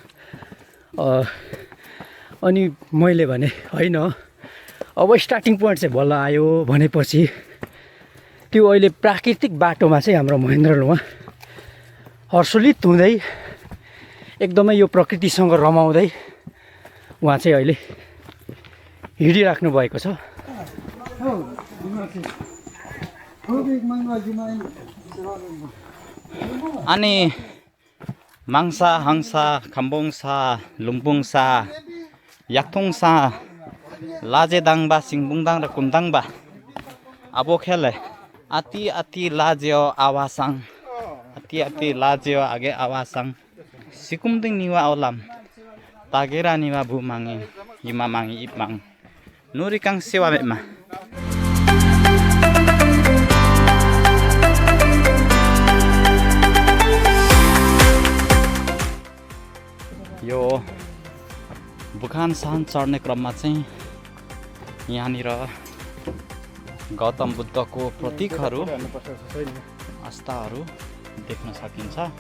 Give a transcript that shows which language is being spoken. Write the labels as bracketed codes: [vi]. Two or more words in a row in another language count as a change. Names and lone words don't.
[ne] अनि मैले भने होइन, अब स्टार्टिङ पोइन्ट चाहिँ बल्ल आयो भनेपछि त्यो अहिले प्राकृतिक बाटोमा चाहिँ हाम्रो महेन्द्र लुवा हर्षोल्लित हुँदै एकदमै यो प्रकृतिसँग रमाउँदै उहाँ चाहिँ अहिले हिँडिराख्नु भएको छ। [lif] अनि माङसा हाङसा खाम्बोङसा लुङबुङसा याक्थोङसा लाजेदाङबा सिङबुङदाङ र कुमदाङबा आबो खेले आती आती लाज्यो आवासाङ आती आती लाज्यो आगे आवासाङ सिकुमदिङ निवा औलाम तागेरा निवा बुमाङे हिमा माङी इपमाङ नुरिकाङ सेवा मेमा। [ne] यो बुकानसान चढ्ने क्रममा चाहिँ यहाँनिर गौतम बुद्धको प्रतीकहरू आस्थाहरू देख्न सकिन्छ।